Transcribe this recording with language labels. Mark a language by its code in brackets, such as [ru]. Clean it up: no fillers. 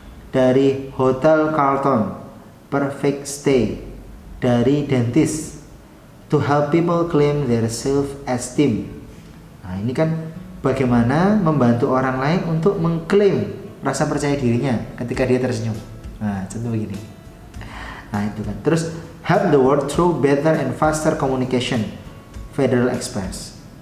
[en] Dari Hotel Carlton, perfect stay. Dari dentist, to help people claim their self-esteem. [id] Nah ini kan bagaimana membantu orang lain untuk mengklaim rasa percaya dirinya ketika dia tersenyum. Nah contoh begini. Nah itu kan. [en] Terus help the world through better and faster communication, Federal Express.